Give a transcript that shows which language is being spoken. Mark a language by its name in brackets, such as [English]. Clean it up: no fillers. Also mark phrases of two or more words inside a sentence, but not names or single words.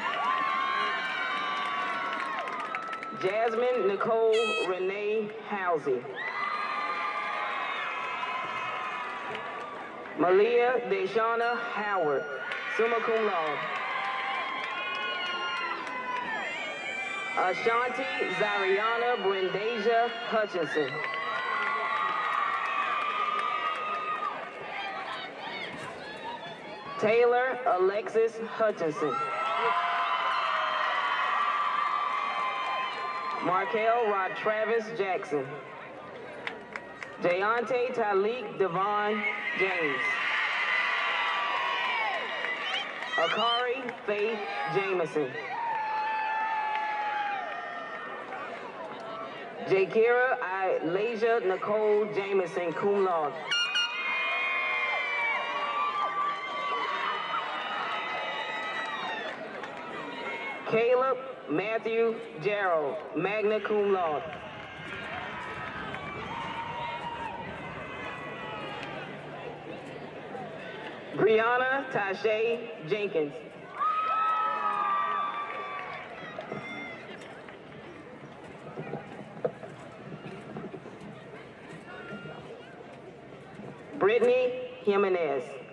[English] Jasmine Nicole Renee Housey. Malia Deshauna Howard, [Latin] summa cum laude. [English] Ashanti Zariana Brendasia Hutchinson. Taylor Alexis Hutchinson. Markel Rod Travis Jackson. Deontay Talik Devon James. Akari Faith Jameson. Jakira Ilasia Nicole Jameson, [Latin] cum laude. [English] Caleb Matthew Gerald, [Latin] magna cum laude. [English] Brianna Tashay Jenkins. Brittany Jimenez.